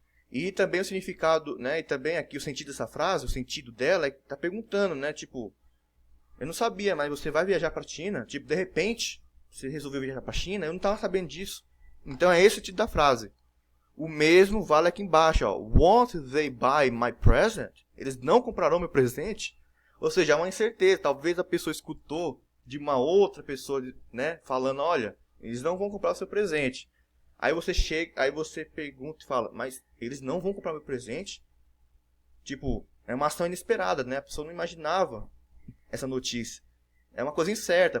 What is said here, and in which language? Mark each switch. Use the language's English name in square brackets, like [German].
[Portuguese] E também o significado, né, e também aqui o sentido dessa frase, o sentido dela é que tá perguntando, né, tipo, eu não sabia, mas você vai viajar para a China, tipo, de repente, você resolveu viajar para a China, eu não estava sabendo disso. Então é esse o sentido da frase. O mesmo vale aqui embaixo, ó. [English] Won't they buy my present? [Portuguese] Eles não comprarão meu presente? Ou seja, é uma incerteza. Talvez a pessoa escutou de uma outra pessoa, né, falando, olha, eles não vão comprar o seu presente. Aí você chega, aí você pergunta e fala, mas eles não vão comprar meu presente? Tipo, é uma ação inesperada, né? A pessoa não imaginava essa notícia. É uma coisa incerta.